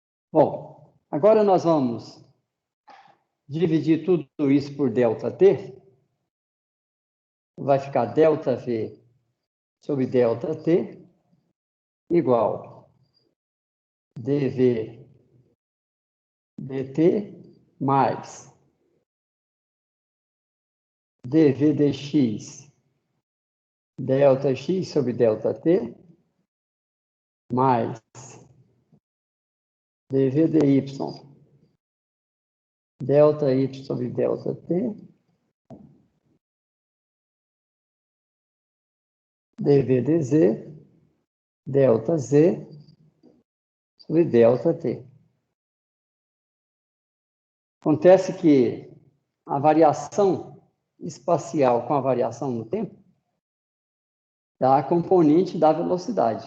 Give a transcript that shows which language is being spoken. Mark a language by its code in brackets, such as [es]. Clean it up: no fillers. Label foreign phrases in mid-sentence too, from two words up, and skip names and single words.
[pt] Bom, agora nós vamos dividir tudo isso por ΔT. Vai ficar ΔV sobre ΔT igual dV dt mais dV dx ΔX sobre ΔT mais dV dy ΔY sobre ΔT dV dz ΔZ sobre ΔT. Acontece que a variação espacial com a variação no tempo dá a componente da velocidade.